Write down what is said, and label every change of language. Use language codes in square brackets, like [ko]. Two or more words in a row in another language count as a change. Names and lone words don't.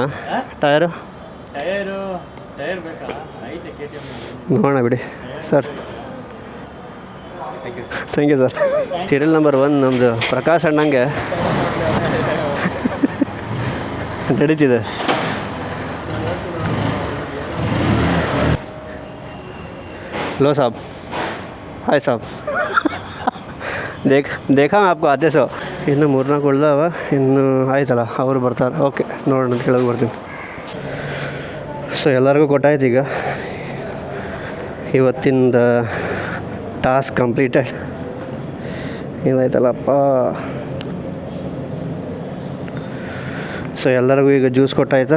[kn] ಟೈರು ನೋಡೋಣ ಬಿಡಿ ಸರ್. [en] thank you sir. [kn] ಸೀರಿಯಲ್ ನಂಬರ್ 1 ನಮ್ಮದು ಪ್ರಕಾಶ್ ಅಣ್ಣಂಗೆ ನಡೀತಿದೆ. [hi] लो साहब, हाय साहब. देखा मैं आपको आते सो. [kn] ಇನ್ನು 3-4 ಉಳ್ದಾವ, ಇನ್ನು ಆಯ್ತಲ್ಲ ಅವರು ಬರ್ತಾರೆ. ಓಕೆ, ನೋಡೋಣ ಅಂತ ಕೆಳಗೆ ಬರ್ತೀನಿ. ಸೊ ಎಲ್ಲರಿಗೂ ಕೊಟ್ಟಾಯ್ತು. ಈಗ ಇವತ್ತಿಂದ [en] task completed. [kn] ಇದಾಯ್ತಲ್ಲಪ್ಪ. ಸೊ ಎಲ್ಲರಿಗೂ ಈಗ ಜ್ಯೂಸ್ ಕೊಟ್ಟಾಯ್ತಾ.